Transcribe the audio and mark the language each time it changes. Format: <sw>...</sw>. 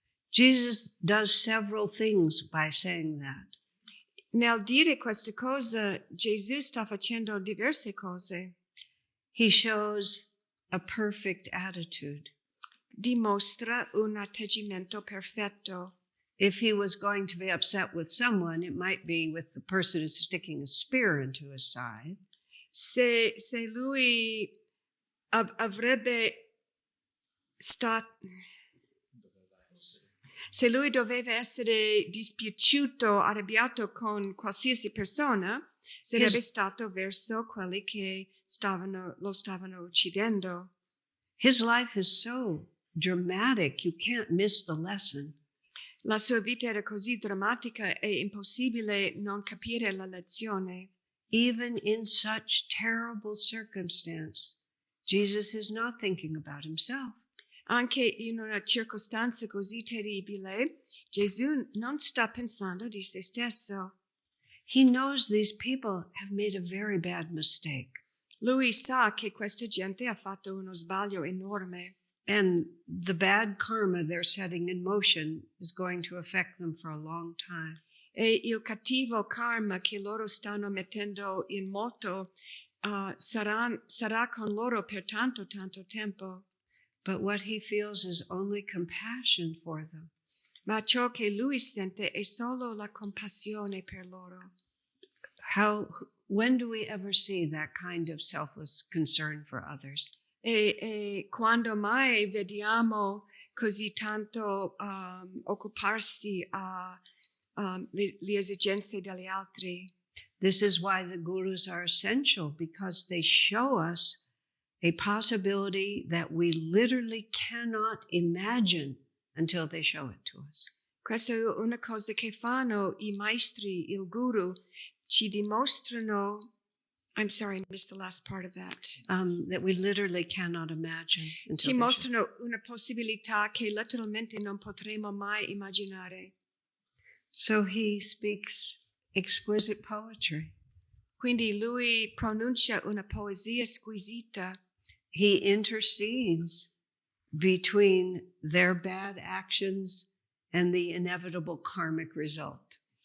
<en>Jesus does several things by saying that.</en> <it>Nel dire queste cose, Gesù sta facendo diverse cose.</it> <en>He shows a perfect attitude.</en> <it>Dimostra un atteggiamento perfetto.</it> <en>If he was going to be upset with someone, it might be with the person who's sticking a spear into his side.</en> <it>Se lui avrebbe se lui doveva essere dispiaciuto, arrabbiato con qualsiasi persona, sarebbe stato verso quelli che lo stavano uccidendo.</it> <en>His life is so dramatic, you can't miss the lesson.</en> <it>La sua vita era così drammatica, è impossibile non capire la lezione.</it> <en>Even in such terrible circumstance, Jesus is not thinking about himself.</en> <it>Anche in una circostanza così terribile, Gesù non sta pensando di se stesso.</it> <en>He knows these people have made a very bad mistake.</en> <it>Lui sa che questa gente ha fatto uno sbaglio enorme.</it> <en>And the bad karma they're setting in motion is going to affect them for a long time.</en> <it>E il cattivo karma che loro stanno mettendo in moto sarà con loro per tanto tempo.</it> <en>But what he feels is only compassion for them.</en> <it>Ma ciò che lui sente è solo la compassione per loro.</it> <en>When do we ever see that kind of selfless concern for others?</en> <it>E quando mai vediamo così tanto occuparsi le esigenze degli altri?</it> <en>This is why the gurus are essential, because they show us a possibility that we literally cannot imagine until they show it to us.</en> <it>Questa è una cosa che fanno i maestri, il guru, ci dimostrano.</it> <en>I'm sorry, I missed the last part of that. That we literally cannot imagine.</en> <it>Ci mostrano una possibilità che letteralmente non potremo mai immaginare.</it> <en>So he speaks exquisite poetry.</en> <it>Quindi lui pronuncia una poesia squisita.</it> <en>He intercedes between their bad actions and the inevitable karmic result.</en>